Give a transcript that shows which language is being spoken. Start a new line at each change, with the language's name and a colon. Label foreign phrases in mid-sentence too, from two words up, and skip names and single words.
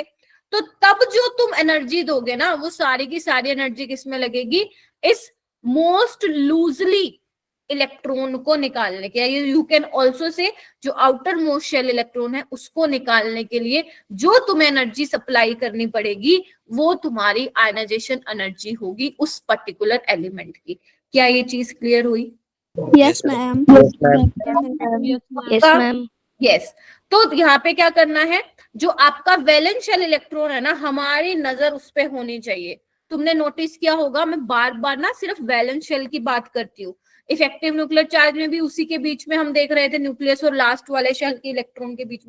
Hindi: तो तब जो तुम एनर्जी दोगे ना वो सारी की सारी एनर्जी किसमें लगेगी, इस
English: most loosely electron
Hindi: को निकालने के,
English: you can also say
Hindi: जो
English: outer most shell electron
Hindi: है उसको निकालने के लिए जो तुम्हें
English: energy supply
Hindi: करनी पड़ेगी वो तुम्हारी
English: ionization energy
Hindi: होगी उस
English: particular element
Hindi: की। क्या ये चीज क्लियर हुई?
English: Yes, ma'am. Yes, ma'am. यस।
Hindi: तो यहाँ पे क्या करना है, जो आपका
English: valence shell electron
Hindi: है ना, हमारी नजर उस पे होनी चाहिए। तुमने नोटिस किया होगा मैं बार बार ना सिर्फ
English: valence shell
Hindi: की बात करती हूँ,
English: effective nuclear charge
Hindi: में भी उसी के बीच में हम देख रहे थे, न्यूक्लियस और लास्ट वाले शेल के इलेक्ट्रॉन के बीच में।